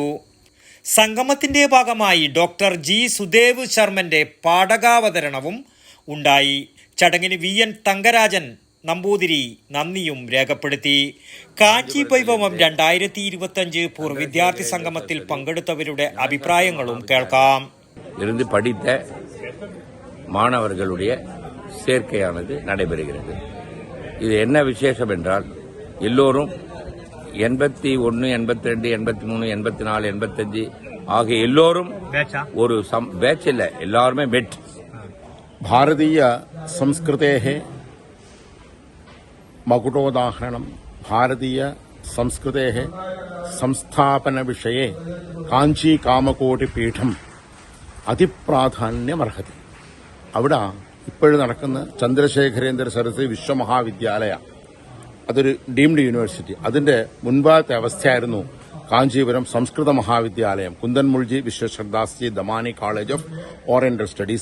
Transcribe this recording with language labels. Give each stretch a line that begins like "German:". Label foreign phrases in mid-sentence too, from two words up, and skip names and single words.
Malayalam: സംഗമത്തിന്റെ ഭാഗമായി ഡോക്ടർ G സുദേവ് ശർമ്മന്റെ പാഠകാവതരണവും ഉണ്ടായി. ചടങ്ങിന് VN തങ്കരാജൻ നമ്പൂതിരി നന്ദിയും രേഖപ്പെടുത്തി. കാഞ്ചി വൈഭവം 2025 പൂർവ്വ വിദ്യാർത്ഥി സംഗമത്തിൽ പങ്കെടുത്തവരുടെ അഭിപ്രായങ്ങളും കേൾക്കാം.
Tamil: இருந்து படித்த மாணவர்களுடைய சேர்க்கையானது நடைபெறுகிறது. இது என்ன விசேஷம் என்றால் எல்லோரும் 81, 82, 83, 84, 85 ஆகிய எல்லோரும் ஒரு பேட்ச் இல்ல, எல்லாருமே பெட்.
Sanskrit: ഭാരതീയ സംസ്കൃതേഹ മകുടോദാഹരണം ഭാരതീയ സംസ്കൃതേഹ സംസ്ഥാപന വിഷയെ കാഞ്ചി കാമകോടി പീഠം അതിപ്രാധാന്യമർഹതി.
Malayalam: അവിടെ ഇപ്പോഴും നടക്കുന്ന ചന്ദ്രശേഖരേന്ദ്ര സരസ്വതി വിശ്വമഹാവിദ്യാലയ, അതൊരു
English: deemed university,
Malayalam: അതിന്റെ മുൻപാകത്തെ അവസ്ഥയായിരുന്നു കാഞ്ചീപുരം സംസ്കൃത മഹാവിദ്യാലയം, കുന്ദൻമുൾജി വിശ്വശ്രദ്ധാസ്ജി ദമാനി കോളേജ് ഓഫ് ഓറിയന്റൽ സ്റ്റഡീസ്.